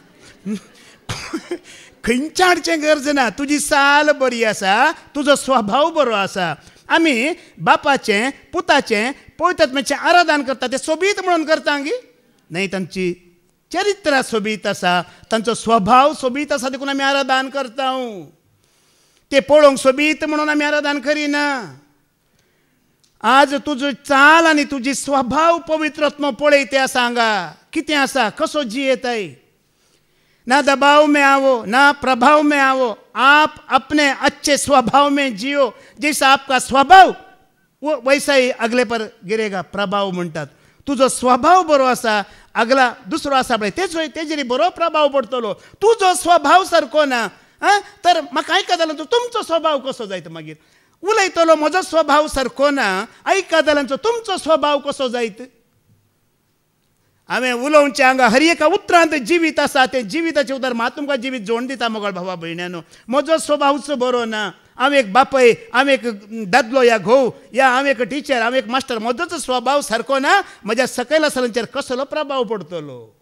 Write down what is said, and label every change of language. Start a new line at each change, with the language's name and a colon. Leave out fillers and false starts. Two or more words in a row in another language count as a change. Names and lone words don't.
Konkani: खंयचें हाडचें गरज ना तुजी साल बरी आसा तुजो स्वभाव बरो आसा आमी बापाचें पुताचें पवित्र आत्म्याचें आराधन करता तें सोबीत म्हणून करता गी न्हय तांची चरित्र सोबीत आसा तांचो स्वभाव सोबीत आसा देखून आमी आराधन करता ते पळोवंक सोबीत म्हणून आमी आराधन करिना आज तुजो चाल आनी तुजी स्वभाव पवित्र आत्मा पळय ते आसा हांगा कितें आसा कसो जियेताय
Hindi: ना दबाव में आओ ना प्रभाव में आओ आप अपने अच्छे स्वभाव में जियो जैसा आपका स्वभाव वो वैसा ही अगले पर गिरेगा प्रभाव
Konkani: म्हणटात तुजो स्वभाव बरो आसा अगला दुसरो आसा पळय तेजेरी बरो प्रभाव पडटलो तुजो स्वभाव सारको ना तर म्हाका आयकतालो तुमचो स्वभाव कसो जायत मागीर उलयतलो म्हजो स्वभाव सारको ना आयकताल्यांचो तुमचो स्वभाव कसो जायत हांवें उलोवचें हांगा हर एका उतरांत जिवीत आसा तें जिविताचें उतर हांव तुमकां जिवीत जोड दिता मोगळ भावा भयण्यानो म्हजो स्वभावच बरो ना हांव एक बापय हांव एक दादलो या घोव या हांव एक टिचर हांव एक मास्टर म्हजोच स्वभाव सारको ना म्हज्या सकयल आसलेंचेर कसलो प्रभाव पडटलो